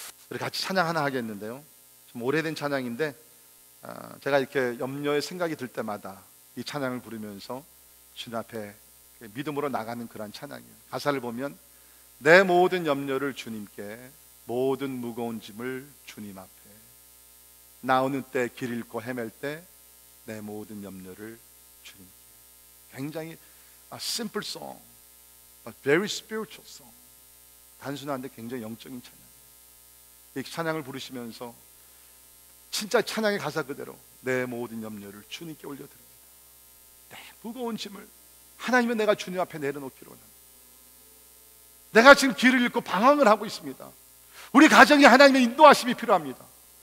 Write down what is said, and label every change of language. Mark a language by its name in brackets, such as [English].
[Korean] 우리 같이 찬양 하나 하겠는데요, 좀 오래된 찬양인데 제가 이렇게 염려의 생각이 들 때마다 이 찬양을 부르면서 주님 앞에 믿음으로 나가는 그런 찬양이에요. 가사를 보면 내 모든 염려를 주님께, 모든 무거운 짐을 주님 앞에, 나오는 때 길 잃고 헤맬 때 내 모든 염려를 주님께. 굉장히 [English] simple song, but very spiritual song. [Korean] 단순한데 굉장히 영적인 찬양이에요. 이 찬양을 부르시면서 진짜 찬양의 가사 그대로 내 모든 염려를 주님께 올려드립니다. 내 무거운 짐을 하나님은 내가 주님 앞에 내려놓기로 합니다. 내가 지금 길을 잃고 방황을 하고 있습니다. 우리 가정이 하나님의 인도하심이 필요합니다.